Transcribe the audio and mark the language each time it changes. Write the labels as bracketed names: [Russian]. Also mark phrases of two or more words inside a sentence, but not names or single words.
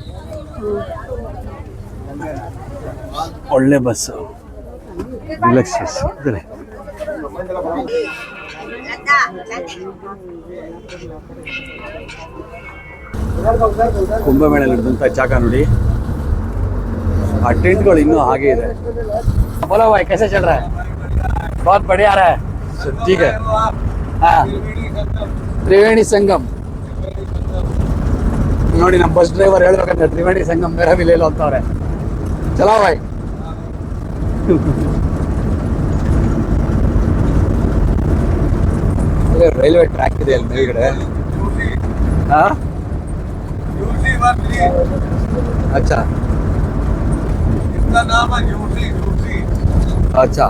[Kannada] ಒಳ್ಳೆ ಬಸ್ಸು, ರಿಲ್ಯಾಕ್ಸ್ ಬಸ್ ಇದ್ರೆ. ಕುಂಭಮೇಳಲ್ಲಿ ಹಿಡಿದಂಥ ಜಾಗ ನೋಡಿ. ಆ ಟೆಂಟ್ಗಳು ಇನ್ನೂ ಹಾಗೆ ಇದೆ. [Hindi] बोलो भाई कैसे चल रहा है? बहुत बढ़िया रहा है. ठीक है. [Kannada] हाँ, त्रिवेणी संगम ನೋಡಿ. ನಮ್ಮ ಬಸ್ ಡ್ರೈವರ್ ಹೇಳ್ಬೇಕಂದ್ರೆ ತ್ರಿವೇಣಿ ಸಂಗಮ್ [Hindi] मेरा भी ले लो [Kannada] ಅಂತವ್ರೆ. [Hindi] चलो भाई. [Kannada] ರೈಲ್ವೆ ಟ್ರ್ಯಾಕ್ ಇದೆ ಅಲ್ಲಿ ಮೇಲ್ಗಡೆ. [Hindi] हाँ, अच्छा अच्छा.